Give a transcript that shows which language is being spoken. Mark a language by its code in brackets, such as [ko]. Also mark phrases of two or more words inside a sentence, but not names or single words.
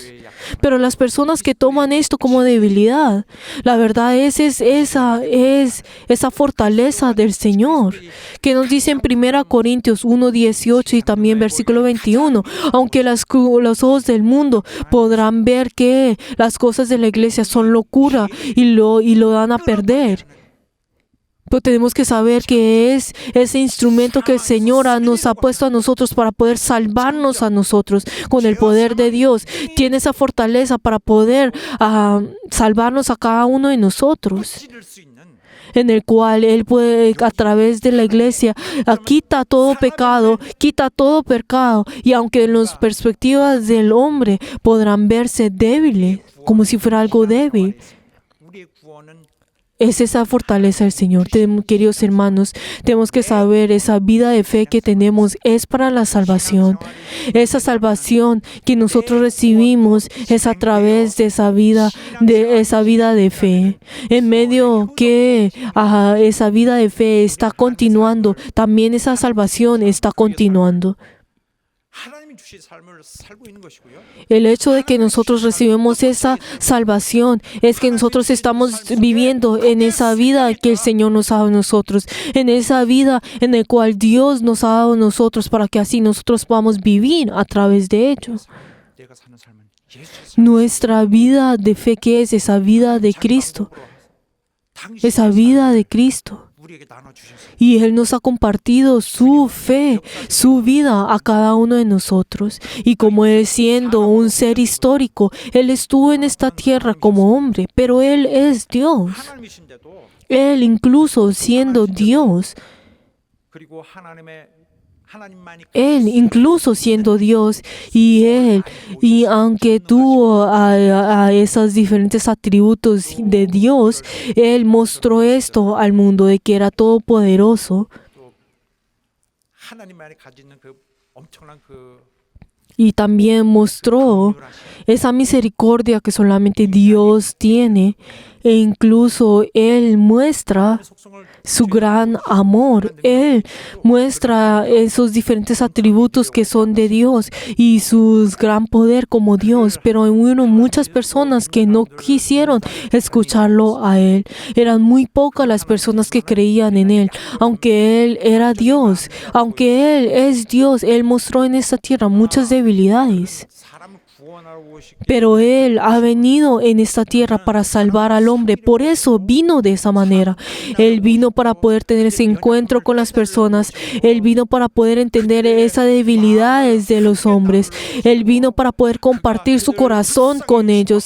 [es] Pero las personas que toman esto como debilidad, la verdad es esa fortaleza del Señor, que nos dice en 1 Corintios 1:18 y también versículo 21, aunque los ojos del mundo podrán ver que las cosas de la iglesia son locura y lo dan a perder. Pero tenemos que saber que es ese instrumento que el Señor nos ha puesto a nosotros para poder salvarnos a nosotros con el poder de Dios. Tiene esa fortaleza para poder salvarnos a cada uno de nosotros, [ko] 찌를 수 있는 [es] en el cual Él puede, a través de la iglesia, quita todo pecado, y aunque en las perspectivas del hombre podrán verse débiles, como si fuera algo débil, [ko] 우리의 구원은 [es] es esa fortaleza del Señor. Queridos hermanos, tenemos que saber esa vida de fe que tenemos es para la salvación. Esa salvación que nosotros recibimos es a través de esa vida de fe. En medio que esa vida de fe está continuando, también esa salvación está continuando. [ko] 하나님이 주신 삶을 살고 있는 것이고요. [es] El hecho de que nosotros recibimos esa salvación es que nosotros estamos viviendo en esa vida que el Señor nos ha dado a nosotros, en esa vida en la cual Dios nos ha dado a nosotros para que así nosotros podamos vivir a través de ellos. [ko] 내가 사는 삶은 예수의 삶. [es] Nuestra vida de fe, que es esa vida de Cristo, esa vida de Cristo. [ko] 우리에게 나눠 주셔서 [es] Y Él nos ha compartido su fe, su vida a cada uno de nosotros. Y como Él, siendo un ser histórico, Él estuvo en esta tierra como hombre, pero Él es Dios. [ko] 하나님이신데도 [es] Él, incluso siendo Dios, [ko] 그리고 [es] Él, incluso siendo Dios, y aunque tuvo a esos diferentes atributos de Dios, Él mostró esto al mundo de que era todopoderoso. [ko] 하나님만이 가지는 그 엄청난 그 [es] Y también mostró esa misericordia que solamente Dios tiene. E incluso Él muestra su gran amor. Él muestra esos diferentes atributos que son de Dios y su gran poder como Dios. Pero hubo muchas personas que no quisieron escucharlo a Él. Eran muy pocas las personas que creían en Él. Aunque Él era Dios, aunque Él es Dios, Él mostró en esta tierra muchas debilidades. [ko] 사람을 구원하고 싶기 [es] Pero Él ha venido en esta tierra para salvar al hombre. Por eso vino de esa manera. Él vino para poder tener ese encuentro con las personas. Él vino para poder entender esas debilidades de los hombres. Él vino para poder compartir su corazón con ellos.